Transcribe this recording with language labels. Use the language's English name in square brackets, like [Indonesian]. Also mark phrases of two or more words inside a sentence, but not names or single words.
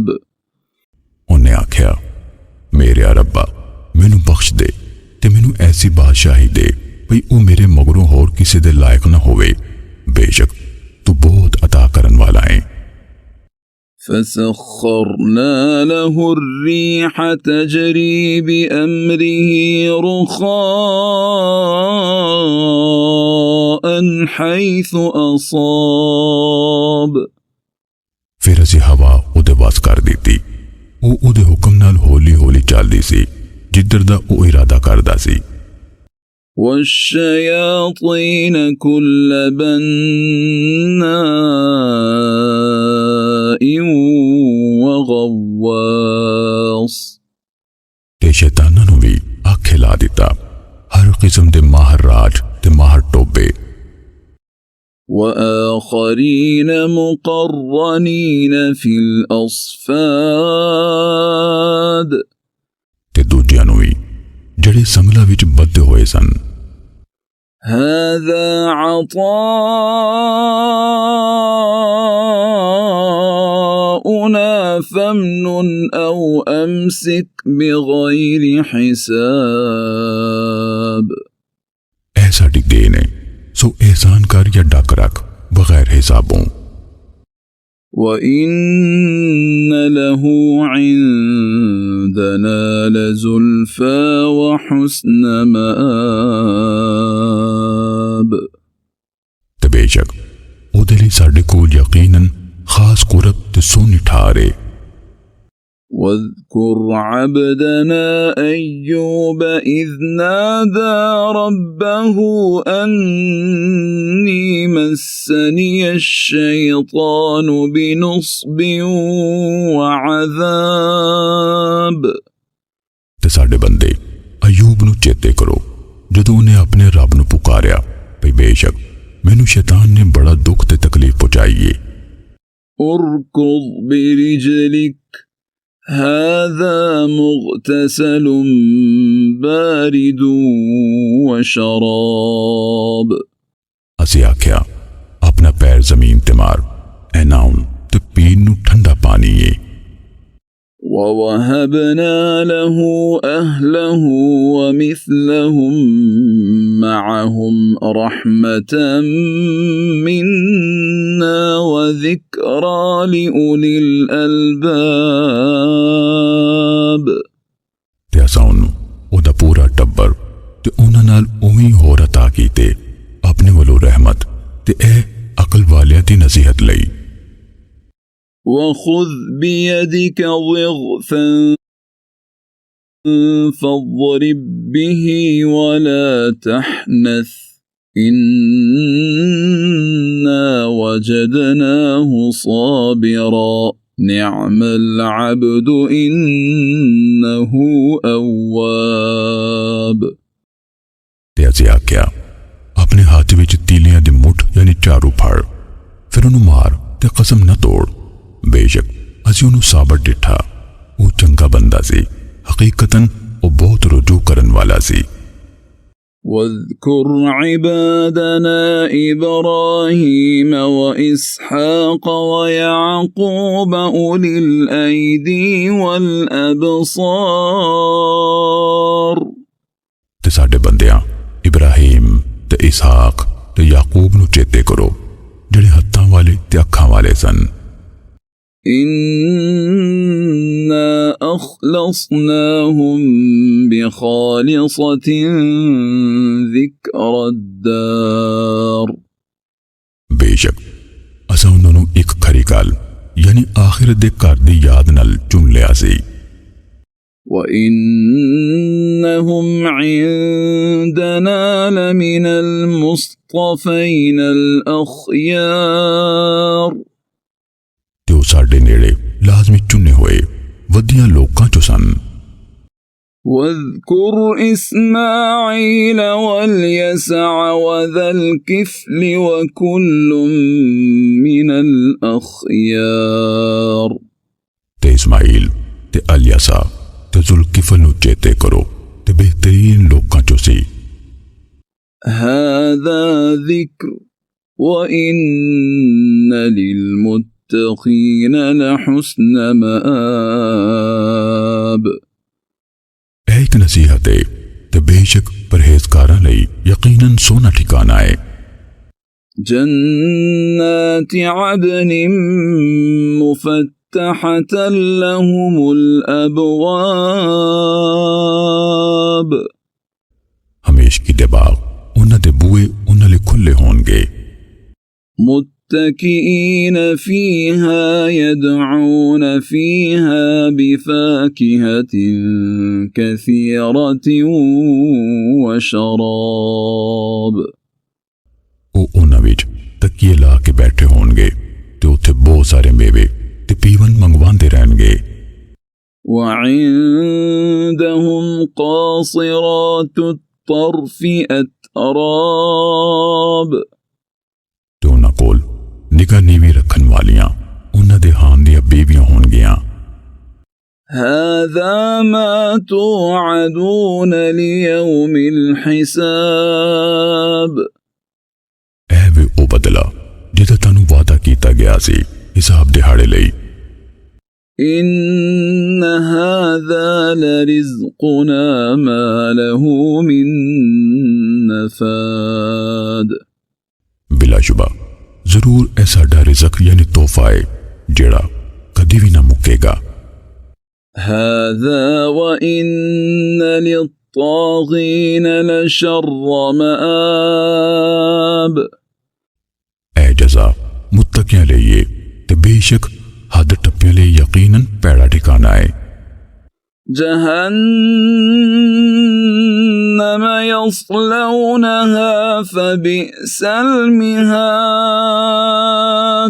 [Punjabi] ਉਹਨੇ ਆਖਿਆ, ਮੇਰੇ ਰੱਬਾ ਮੈਨੂੰ ਬਖਸ਼ ਦੇ ਤੇ ਮੈਨੂੰ ਐਸੀ ਬਾਦਸ਼ਾਹੀ ਦੇ ਭਈ ਉਹ ਮੇਰੇ ਮਗਰੋਂ ਹੋਰ ਕਿਸੇ ਦੇ ਲਾਇਕ ਨਾ ਹੋਵੇ। ਬੇਸ਼ੱਕ ਤੂ ਬਹੁਤ ਅਤਾ ਕਰਨ ਵਾਲਾ ਹੈ। [Arabic] فسخرنا له الريح تجري بأمره رخاء حيث أصاب [Punjabi] ਫਿਰ ਅਸੀ ਹਵਾ ਉਹਦੇ ਵੱਸ ਕਰ ਦੀ। ਉਹ ਉਹਦੇ ਹੁਕਮ ਨਾਲ ਹੌਲੀ ਹੌਲੀ ਚੱਲਦੀ ਸੀ ਜਿੱਧਰ ਦਾ ਉਹ ਇਰਾਦਾ ਕਰਦਾ ਸੀ। [Arabic] والشياطين كل بناء وغواص [Punjabi] ਤੇ ਸ਼ੈਤਾਨਾਂ ਨੂੰ ਵੀ ਆਖੇ ਲਾ ਦਿੱਤਾ ਹਰ ਕਿਸਮ ਦੇ ਮਾਹਰ ਰਾਜ ਤੇ ਮਾਹਰ ਟੋਭੇ। [Arabic] وآخرين مقرنين في الأصفاد [Punjabi] ਤੇ ਦੂਜਿਆਂ ਨੂੰ ਵੀ ਜਿਹੜੇ ਸੰਗਲਾਂ ਵਿੱਚ ਬੱਧੇ ਹੋਏ ਸਨ। [Arabic] هذا عطاؤنا فامنن أو أمسك بغير حساب [Punjabi] ਇਹ ਸਾਡੀ ਦੇਣ ਹੈ ਸੋ ਅਹਿਸਾਨ ਕਰ ਜਾਂ ਡੱਕ ਰੱਖ ਬਗੈਰ ਹਿਸਾਬੋਂ। [Arabic] وإن له عندنا لزلفى وحسن مآب [Punjabi] ਤੇ ਬੇਸ਼ੱਕ ਉਹਦੇ ਲਈ ਸਾਡੇ ਕੋਲ ਯਕੀਨਨ ਖਾਸ ਕੁਰਬ ਤੇ ਸੋਹਣੀ ਠਾਹਰ ਹੈ। [Arabic] واذكر عبدنا أيوب إذ نادى ربه أني مسني الشيطان بنصب وعذاب [Punjabi] ਤੇ ਸਾਡੇ ਬੰਦੇ ਅਯੂਬ ਨੂੰ ਚੇਤੇ ਕਰੋ ਜਦੋਂ ਉਹਨੇ ਆਪਣੇ ਰੱਬ ਨੂੰ ਪੁਕਾਰਿਆ ਭਈ ਬੇਸ਼ੱਕ ਮੈਨੂੰ ਸ਼ੈਤਾਨ ਨੇ ਬੜਾ ਦੁੱਖ ਤੇ ਤਕਲੀਫ ਪਹੁੰਚਾਈ ਹੈ। [Arabic] اركض برجلك هذا مغتسل بارد وشراب [Punjabi] ਅਸੀਂ ਆਖਿਆ ਆਪਣਾ ਪੈਰ ਜ਼ਮੀਨ ਤੇ ਮਾਰ ਐਨਾਉਂ ਤੇ ਪੀਣ ਨੂੰ ਠੰਡਾ ਪਾਣੀ ਹੈ। [Arabic] ووهبنا له أهله ومثلهم معهم رحمة منا وذكرى لأولي الألباب [Punjabi] ਤੇ ਅਸਾਂ ਉਹਨੂੰ ਉਹਦਾ ਪੂਰਾ ਟੱਬਰ ਤੇ ਉਹਨਾਂ ਨਾਲ ਉਵੇਂ ਹੋਰ عطا ਕੀਤੇ ਆਪਣੇ ਵੱਲੋਂ ਰਹਿਮਤ ਤੇ ਇਹ ਅਕਲ ਵਾਲਿਆਂ ਦੀ ਨਸੀਹਤ ਲਈ। [Arabic] وخذ بيدك ضغثا فاضرب به ولا تحنث إنا وجدناه صابرا نعم العبد إنه أواب [Punjabi] ਤੇ ਅਸੀਂ ਆਖਿਆ ਆਪਣੇ ਹੱਥ ਵਿੱਚ ਤੀਲੀਆਂ ਦੀ ਮੁੱਠ ਯਾਨੀ ਝਾੜੂ ਫੜ ਫਿਰ ਉਹਨੂੰ ਮਾਰ ਤੇ ਕਸਮ ਨਾ ਤੋੜ बेशक ਅਸੀਂ ਉਹਨੂੰ ਸਾਬਰ ਡਿੱਠਾ ਉਹ ਚੰਗਾ ਬੰਦਾ ਸੀ ਹਕੀਕਤਨ ਉਹ ਬਹੁਤ ਰੁਜੂ ਕਰਨ ਵਾਲਾ ਸੀ। [Arabic] واذكر عبادنا إبراهيم وإسحاق ويعقوب أولي الأيدي والأبصار [Punjabi] ਤੇ ਸਾਡੇ ਬੰਦਿਆਂ ਇਬਰਾਹੀਮ ਤੇ ਇਸਹਾਕ ਤੇ ਯਾਕੂਬ ਨੂੰ ਚੇਤੇ ਕਰੋ ਜਿਹੜੇ ਹੱਥਾਂ ਵਾਲੇ ਤੇ ਅੱਖਾਂ ਵਾਲੇ ਸਨ। [Arabic] إنا أخلصناهم بخالصة ذكر الدار [Punjabi] ਬੇਸ਼ੱਕ ਅਸਾਂ ਉਹਨਾਂ ਨੂੰ ਇੱਕ ਖਰੀ ਗੱਲ ਯਾਨੀ ਆਖਰਤ ਦੇ ਘਰ ਦੀ ਯਾਦ ਨਾਲ ਚੁਣ ਲਿਆ ਸੀ। [Arabic] وإنهم عندنا لمن المصطفين الأخيار [Punjabi] ਤੇ ਉਹ ਸਾਡੇ ਨੇੜੇ ਲਾਜ਼ਮੀ ਚੁਣੇ ਹੋਏ ਵਧੀਆ ਲੋਕਾਂ ਚੋਂ ਸਨ। [Arabic] واذكر إسماعيل واليسع وذا الكفل وكل من الأخيار [Punjabi] ਤੇ ਇਸਮਾਈਲ ਤੇ ਅਲਯਾਸਾ ਤੇ ਜ਼ੁਲਕਿਫ਼ਲ ਨੂੰ ਚੇਤੇ ਕਰੋ ਤੇ ਬਿਹਤਰੀਨ ਲੋਕਾਂ ਚੋਂ ਸੀ। [Arabic] هذا ذكر وإن للمتقين لحسن مآب [Punjabi] ਇੱਕ ਨਸੀਹਤ ਹੈ ਤੇ ਬੇਸ਼ੱਕ ਪਰਹੇਜ਼ਗਾਰਾਂ ਲਈ ਯਕੀਨਨ ਸੋਹਣਾ ਠਿਕਾਣਾ ਹੈ। [Arabic] جنات عدن مفتحة لهم الأبواب [Punjabi] ਹਮੇਸ਼ਗੀ ਦੇ ਬਾਗ਼ ਉਹਨਾਂ ਦੇ ਬੂਹੇ ਉਹਨਾਂ ਲਈ ਖੁੱਲ੍ਹੇ ਹੋਣਗੇ। [Arabic] متكئين فيها يدعون فيها بفاكهة كثيرة وشراب [Punjabi] ਉਹ ਉਹਨਾਂ ਵਿੱਚ ਤਕੀਏ ਲਾ ਕੇ ਬੈਠੇ ਹੋਣਗੇ ਤੇ ਉੱਥੇ ਬਹੁਤ ਸਾਰੇ ਮੇਵੇ ਤੇ ਪੀਵਨ ਮੰਗਵਾਉਂਦੇ ਰਹਿਣਗੇ। [Arabic] وعندهم قاصرات الطرف أتراب [Punjabi] ਤੇ ਉਹਨਾਂ ਕੋਲ ਨਿਗਾਹ ਨੀਵੀਂ ਰੱਖਣ ਵਾਲੀਆਂ ਉਹਨਾਂ ਦੇ ਹਾਨ ਦੀਆਂ ਬੀਵੀਆਂ ਹੋਣਗੀਆਂ। [Arabic] هذا ما توعدون ليوم الحساب [Punjabi] ਇਹ ਵੀ ਉਹ ਬਦਲਾ ਜਿਹਦਾ ਤੁਹਾਨੂੰ ਵਾਅਦਾ ਕੀਤਾ ਗਿਆ ਸੀ ਹਿਸਾਬ ਦਿਹਾੜੇ ਲਈ। [Arabic] إن هذا لرزقنا ما له من نفاد [Punjabi] ਬਿਲਾਸ਼ੁਬਾ ਜ਼ਰੂਰ ਇਹ ਸਾਡਾ ਰਿਜ਼ਕ ਯਾਨੀ ਤੋਹਫਾ ਹੈ ਜਿਹੜਾ ਕਦੀ ਵੀ ਨਾ ਮੁੱਕੇਗਾ। [Arabic] هذا وإن للطاغين لشر مآب [Punjabi] ਇਹ ਜਜ਼ਾ ਮੁੱਤਕਿਆਂ ਲਈ ਹੈ ਤੇ ਬੇਸ਼ੱਕ ਹੱਦ ਟੱਪਿਆਂ ਲਈ ਯਕੀਨਨ ਭੈੜਾ ਠਿਕਾਣਾ ਹੈ। [Arabic] جهنم يصلونها فبئس المهاد